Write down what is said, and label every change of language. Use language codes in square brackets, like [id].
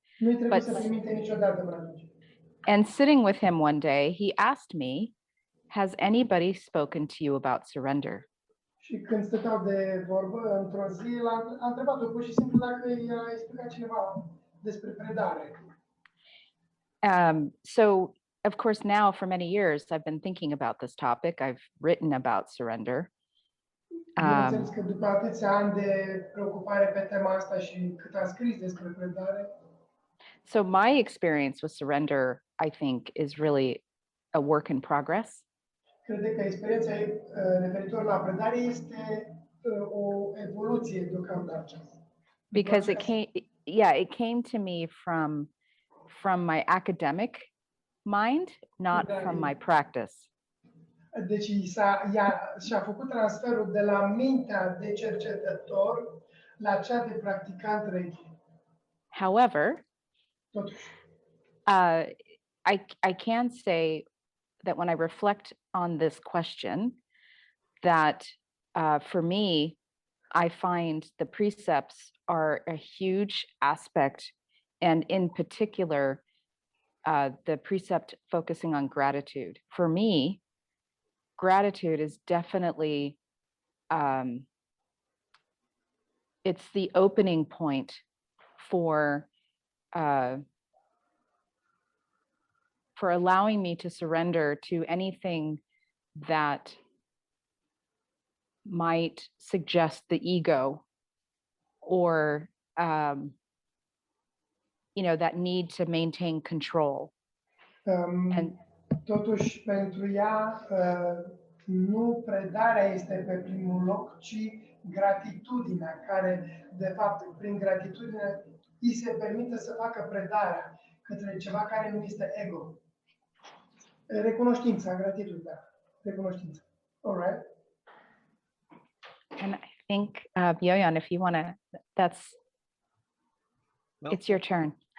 [ro] Nu-i trebuie să primite niciodată până atunci. [en] And sitting with him one day, he asked me, has anybody spoken to you about surrender? [ro] Și când stăteau de vorbă, într-o zi, a întrebat-o pur și simplu dacă i-a explicat cineva despre predare. [en] So, of course, now for many years, I've been thinking about this topic. I've written about surrender. [ro] Bineînțeles că după atâția ani de preocupare pe tema asta și cât am scris despre predare. [en] So my experience with surrender, I think, is really a work in progress. [ro] crede că experiența referitor la predare este o evoluție deocamdată. [en] Because it came to me from my academic mind, not from my practice. [ro] Deci și-a făcut transferul de la mintea de cercetător la cea de practicant Reiki. [en] However, [ro] Totuși, [en] I can say that when I reflect on this question, that for me, I find the precepts are a huge aspect, and in particular, the precept focusing on gratitude. For me, gratitude is definitely, it's the opening point for allowing me to surrender to anything that might suggest the ego or that need to maintain control. And [ro] totuși, pentru ea, nu predarea este pe primul loc, ci gratitudinea, care, de fapt, prin gratitudine, îi se permite să facă predarea către ceva care nu este ego. Recunoștința, gratitudinea, recunoștința. [en] All right? And I think, Jojan, if you want to, it's your turn.